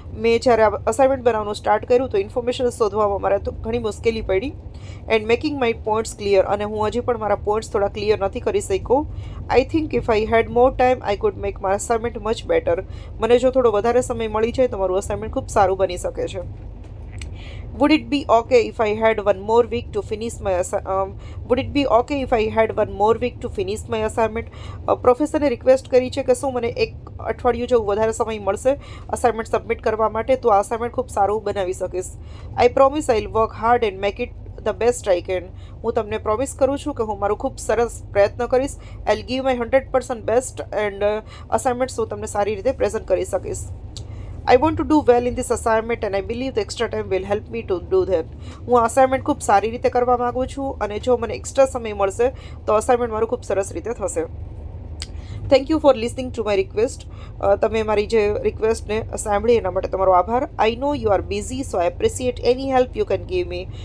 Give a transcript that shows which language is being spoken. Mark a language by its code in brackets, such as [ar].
[gu] મેં જ્યારે આ અસાઇનમેન્ટ બનાવવાનું સ્ટાર્ટ કર્યું તો ઇન્ફોર્મેશન શોધવામાં મારે તો ઘણી મુશ્કેલી પડી. [en] and making my points clear, [gu] અને હું હજી પણ મારા પોઈન્ટ્સ થોડા ક્લિયર નથી કરી શક્યો. [en] I think if I had more time I could make my assignment much better. [gu] મને જો થોડો વધારે સમય મળી જાય તો મારું અસાઇનમેન્ટ ખૂબ સારું બની શકે છે. [en] Would it be okay if I had one more week to finish my would it be okay if I had one more week to finish my assignment? [gu] પ્રોફેસરને request કરી છે કે શું મને એક અઠવાડિયું જેવું વધારે સમય મળશે અસાઇનમેન્ટ સબમિટ કરવા માટે, તો આ અસાઇનમેન્ટ ખૂબ સારું બનાવી શકીશ. [en] I promise I will work hard and make it the best I can. [gu] હું તમને પ્રોમિસ કરું છું કે હું મારું ખૂબ સરસ પ્રયત્ન કરીશ. [en] I will give my 100% best and assignments [gu] હું તમને સારી રીતે પ્રેઝન્ટ કરી શકીશ. [en] I want to do well in this assignment and I believe the extra time will help me to do that. [gu] હું આ અસાઇનમેન્ટ ખૂબ સારી રીતે કરવા માગું છું, અને જો મને એક્સ્ટ્રા સમય મળશે તો અસાઇનમેન્ટ મારું ખૂબ સરસ રીતે થશે. [en] Thank you for listening to my request. [gu] તમે મારી જે રિક્વેસ્ટને સાંભળી એના માટે તમારો આભાર. [en] I know you are busy, so I appreciate any help you can give me.